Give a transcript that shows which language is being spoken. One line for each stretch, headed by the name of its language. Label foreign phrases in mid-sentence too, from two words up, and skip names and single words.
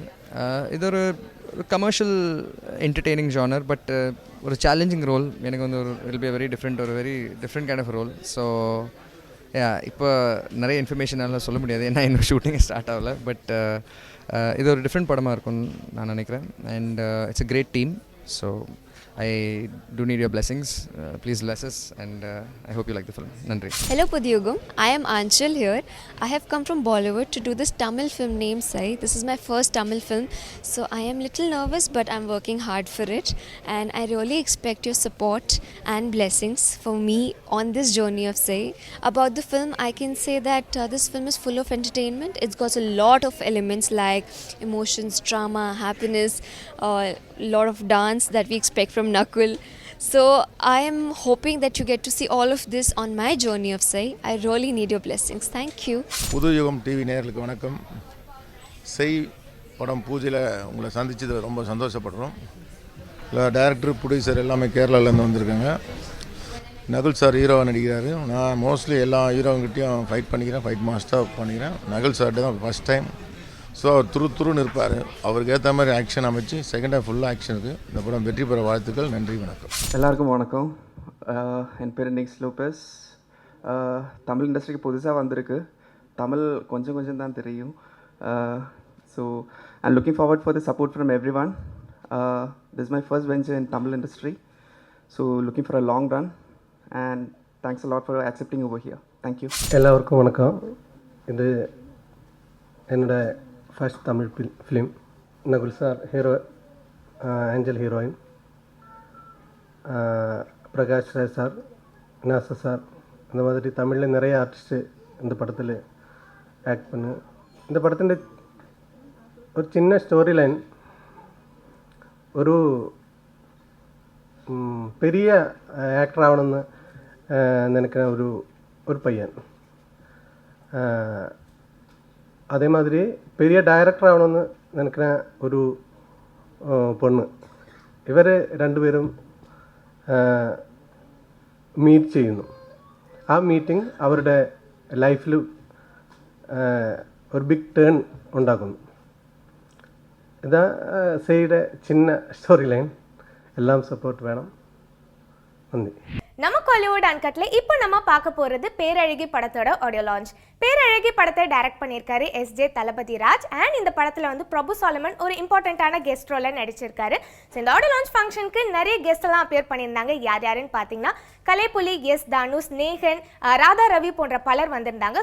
Tamil: இது ஒரு
English: commercial entertaining genre,
Tamil: பட் ஒரு
English: challenging role.
Tamil: எனக்கு வந்து ஒரு
English: very different kind of role.
Tamil: ஸோ இப்போ நிறைய இன்ஃபர்மேஷன் எல்லாம் சொல்ல முடியாது, ஏன்னா இன்னும்
English: shooting start
Tamil: ஆகலை. பட் இது ஒரு டிஃப்ரெண்ட் படமாக இருக்கும்னு நான் நினைக்கிறேன்.
English: and it's a great team. ஸோ I do need your blessings. Please bless us, and I hope you like the film.
Tamil: Nandri.
English: Hello Pudhiyugam, I am Anchal here. I have come from Bollywood to do this Tamil film named Sai. This is my first Tamil film, so I am little nervous but I'm working hard for it, and I really expect your support and blessings for me on this journey of Sai. About the film, I can say that this film is full of entertainment. It's got a lot of elements like emotions, drama, happiness, a lot of dance that we expect from Nakul. So I am hoping that you get to see all of this on my journey of Sai. I really need your blessings. Thank you.
Tamil: புதுயுகம் டிவி நேயர்களுக்கு வணக்கம். செய் படம் பூஜையில் உங்களை சந்திச்சது ரொம்ப சந்தோஷப்படுறோம்.
English: director producer
Tamil: எல்லாமே கேரளாவிலேருந்து வந்திருக்காங்க. நகுல் சார் ஹீரோவாக நடிக்கிறாரு. நான் மோஸ்ட்லி எல்லா ஹீரோங்கிட்டையும் ஃபைட் பண்ணிக்கிறேன், ஃபைட் மாஸ்டராக பண்ணிக்கிறேன். நகுல் சார்கிட்ட தான்
English: first time.
Tamil: ஸோ அவர் துருன்னு இருப்பார். அவருக்கு ஏற்ற மாதிரி ஆக்ஷன் அமைச்சு
English: second half
Tamil: ஃபுல்லாக ஆக்ஷன் இருக்குது. இந்த படம் வெற்றி பெற வாழ்த்துக்கள். நன்றி, வணக்கம். எல்லாருக்கும் வணக்கம். என் பேர் நெக்ஸ் லோபஸ். தமிழ் இண்டஸ்ட்ரிக்கு புதுசாக வந்திருக்கு. தமிழ் கொஞ்சம் தான் தெரியும்.
English: So I'm looking forward for the support from every one. This is my first venture in Tamil industry. So looking for a long run and thanks a lot for accepting over here. thank you.
Tamil: எல்லாருக்கும் வணக்கம். இது என்னோட
English: first Tamil film.
Tamil: நகுல் சார் ஹீரோ, ஏஞ்சல் ஹீரோயின், பிரகாஷ் ராஜ் சார், நாசா சார், இந்த மாதிரி தமிழில் நிறைய ஆர்டிஸ்ட்டு இந்த படத்தில் ஆக்ட் பண்ணு. இந்த படത്തിൻ്റെ ஒரு சின்ன
English: story line,
Tamil: ஒரு பெரிய ஆக்டர் ஆகണമെന്ന് நினைக்கிற ஒரு பையன், அதே மாதிரி பெரிய டைரக்டர் ஆகണമെന്ന് நினைக்கிற ഒരു பொண்ணு.
Malayalam: ഇവർ രണ്ടുപേരും മീറ്റ് ചെയ്യുന്നു. ആ മീറ്റിംഗ് അവരുടെ ലൈഫിൽ ഒരു
English: big turn
Malayalam: ഉണ്ടാക്കുന്നു. ഇതാ സെയ്യുടെ ചിന്ന
English: story line.
Malayalam: എല്ലാം സപ്പോർട്ട് വേണം. നന്ദി.
Tamil: நம்ம கோலிவுட் அன்கட்ல இப்போ நம்ம பார்க்க போறது பேரழகி படத்தோட
English: audio launch.
Tamil: பேரழகி படத்தை டைரக்ட் பண்ணியிருக்காரு எஸ்ஜே தளபதி ராஜ். அண்ட் இந்த படத்துல வந்து பிரபு சாலமன் ஒரு இம்பார்ட்டன்டான
English: guest role
Tamil: நடிச்சிருக்காரு. ஸோ இந்த
English: audio launch
Tamil: ஃபங்க்ஷனுக்கு நிறைய கெஸ்ட் எல்லாம் அப்பியர் பண்ணியிருந்தாங்க. யாருன்னு பார்த்தீங்கன்னா கலைப்புலி, எஸ் தானுஷ், நேகன், ராதா ரவி போன்ற பலர் வந்திருந்தாங்க.